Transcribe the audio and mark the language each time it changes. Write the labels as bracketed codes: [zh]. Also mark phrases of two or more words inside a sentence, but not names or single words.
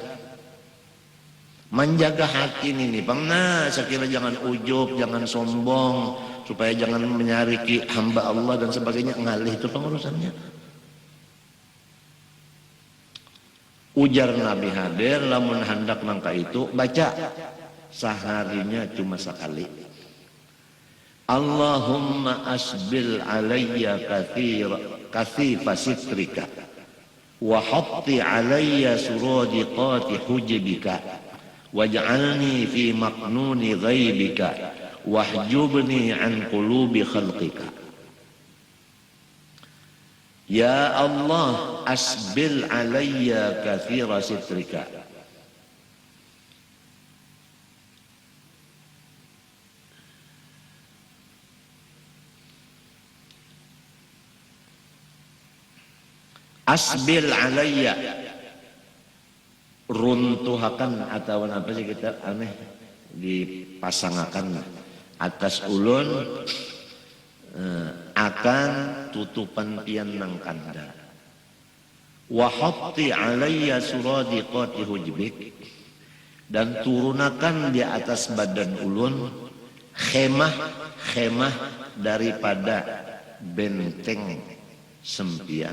[bjn] Menjaga hati ini bang, nah sekira jangan ujub, jangan sombong, supaya jangan menyariki hamba Allah dan sebagainya, ngalih itu pengurusannya. Ujar Nabi hadir, lamun hendak nangka itu baca seharinya cuma sekali. [ar] اللهم أسبل علي كثيف سترك وحط علي سرادقات حجبك واجعلني في مكنون غيبك واحجبني عن قلوب خلقك. يا الله أسبل علي كثير سترك. أسبل علي, [bjn] runtuhakan atau apa sih kita aneh, dipasangakan atas ulun akan tutupan pian nang kanda. [ar] وحط علي سرادقات حجبك, [bjn] dan turunakan di atas badan ulun khemah daripada benteng sempian.